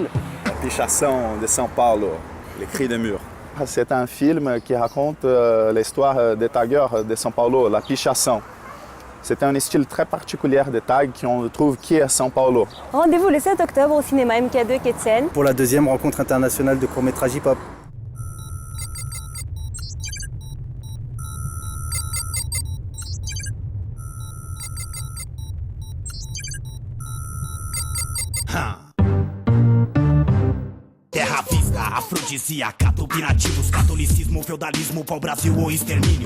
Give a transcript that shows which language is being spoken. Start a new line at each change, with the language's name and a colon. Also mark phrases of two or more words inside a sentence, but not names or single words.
French: La Pichação de São Paulo, Le Cri des Murs. C'est un film qui raconte l'histoire des taggeurs de São Paulo, la Pichação. C'est un style très particulier de tag qu'on trouve qui est à São Paulo. Rendez-vous le 7 octobre au cinéma MK2 Quai de Seine. Pour la deuxième rencontre internationale de court-métrage hip-hop.
Portuguese: Terra vista, afrodisíaca, tupinativos, catolicismo, feudalismo, pau-brasil ou extermínio.